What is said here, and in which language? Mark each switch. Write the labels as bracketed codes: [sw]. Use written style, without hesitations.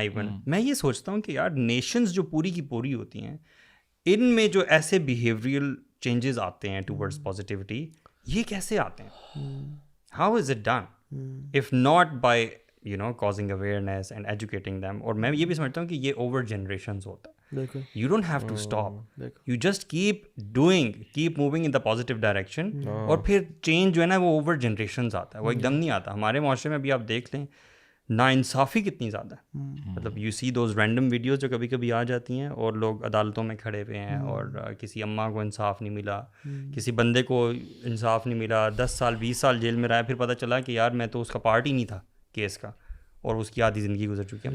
[ur] Even میں یہ سوچتا ہوں کہ یار نیشنز جو پوری کی پوری ہوتی ہیں, ان میں جو ایسے بیہیویئرل چینجز آتے ہیں ٹورڈز پازیٹیوٹی, یہ کیسے آتے ہیں؟ [en] How is it done if not by causing awareness and educating them. [ur] اور میں یہ بھی سمجھتا ہوں کہ یہ اوور جنریشنز ہوتا ہے. [en] You don't have to stop. You just keep doing, keep moving in the positive direction. [ur] اور پھر چینج جو ہے نا وہ اوور جنریشنز آتا ہے, وہ ایک دم نہیں آتا. ہمارے معاشرے میں بھی آپ دیکھ لیں ناانصافی کتنی زیادہ ہے. مطلب [en] you see those random videos [ur] جو کبھی کبھی آ جاتی ہیں اور لوگ عدالتوں میں کھڑے ہوئے ہیں اور کسی اماں کو انصاف نہیں ملا, کسی بندے کو انصاف نہیں ملا, 10 سال 20 سال جیل میں رہا, پھر پتہ چلا کہ یار میں تو اس کا پارٹ ہی نہیں تھا کیس کا, اور اس کی آدھی زندگی گزر چکی ہے.